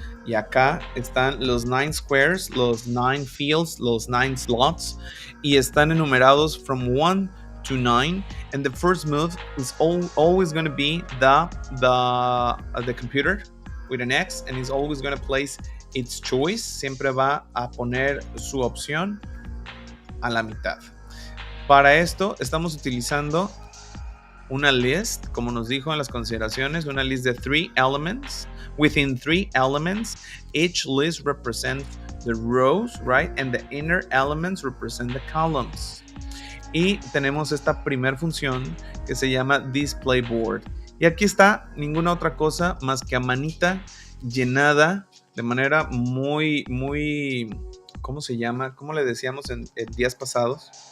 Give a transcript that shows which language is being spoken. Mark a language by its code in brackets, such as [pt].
[es] Y acá están los 9 squares, los 9 fields, los 9 slots. Y están enumerados [en] from 1 to 9. And the first move is always going to be the computer with an X. And it's always going to place its choice. [es] Siempre va a poner su opción a la mitad. Para esto estamos utilizando una list, como nos dijo en las consideraciones, una list de 3 elements. [en] Within 3 elements, each list represents the rows, right? And the inner elements represent the columns. [es] Y tenemos esta primer función que se llama display board. Y aquí está ninguna otra cosa más que a manita llenada de manera muy, ¿cómo se llama? ¿Cómo le decíamos en días pasados?